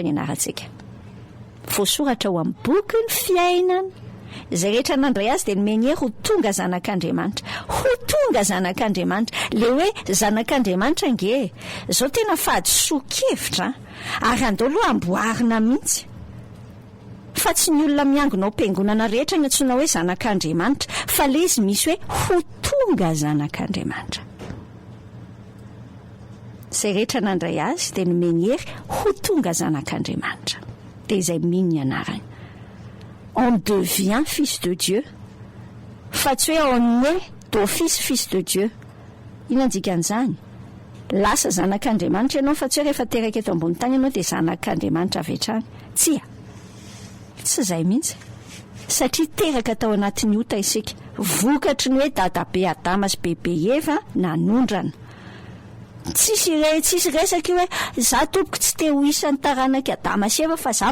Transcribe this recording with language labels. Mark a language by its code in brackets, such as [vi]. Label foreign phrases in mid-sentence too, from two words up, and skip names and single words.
[mg] ny anarantsika voasoratra ho amin'ny boky ny fiainana zay rehetra nandray azy dia nomeny ho tonga zanak'Andriamanitra ho tonga zanak'Andriamanitra le hoe zanak'Andriamanitra nge zao tena fahadisoa-kevitra ary andao aloha amboarina mihitsy fa tsy ny olona miangonao am-piangonana rehetra ny antsoina hoe zanak'Andriamanitra fa le izy misy hoe ho tonga zanak'Andriamanitra zay rehetra nandray azy dia nomeny ho tonga zanak'Andriamanitra dia izay mino ny anarany [fr] on devient fils de Dieu [mg] fa tsy hoe [fr] on est d'office fils de Dieu [mg] ina dikan'izany lasa zanak'Andriamanitra ianao fa tsy hoe rehefa teraka eto ambony tany ianao dia zanak'Andriamanitra avy hatrany tsy izay mihitsy satria teraka tao anatin'ny ota isika vokatry ny hoe dadabe Adama sy bebe Eva nanondrana tsisy resaka hoe za tompoko tsy te ho isan'ny taranaka Adama sy Eva fa za